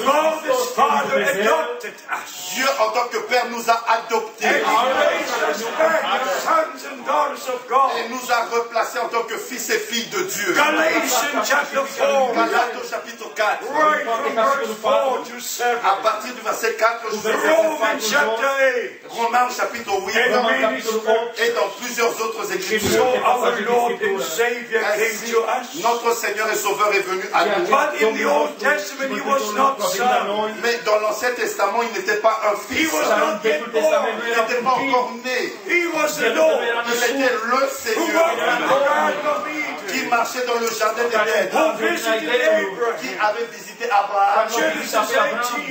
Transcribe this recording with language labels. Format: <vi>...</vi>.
<en>God the Father adopted us.</en> <fr>Dieu en tant que Père nous a adoptés</fr> <en>And He raised us back as sons and daughters of God.</en> <fr>et nous a replacés en tant que fils et filles de Dieu.</fr> <en>Galatians chapter 4,</en> <fr>Galates au chapitre 4,</fr> <en>right from verse 4 to 7.</en> <fr>à partir du verset 4 jusqu'au verset</fr> <en>Romans</en> <fr>5,</fr> <en>chapter 8.</en> <fr>Romains au chapitre 8</fr> <en>And</en> <fr>Romains</fr> <en>many</en> <ro>capitolul 8</ro> <fr>et dans plusieurs autres</fr> <ro>și</ro> <fr>écritures.</fr> <en>So our our Lord and Savior came</en> <fr>Ainsi,</fr> <en>to us.</en> <fr>notre Seigneur et Sauveur est venu à nous.</fr> <en>But in the Old Testament, he was not son.</en> <fr>Mais dans l'Ancien Testament, il n'était pas un</fr> <en>He</en> <fr>fils.</fr> <en>was not yet born.</en> <fr>Il n'était pas encore né.</fr> <en>He was the Lord</en> <fr>Il était le</fr> <en>who</en> <fr>Seigneur</fr> <en>walked in the Garden of</en> <fr>qui</fr> <en>Eden,</en> <fr>marchait dans le jardin d'Éden,</fr> <en>who visited</en> <fr>qui</fr> <en>Abraham.</en> <fr>avait visité Abraham</fr> <en>Genesis 18,</en>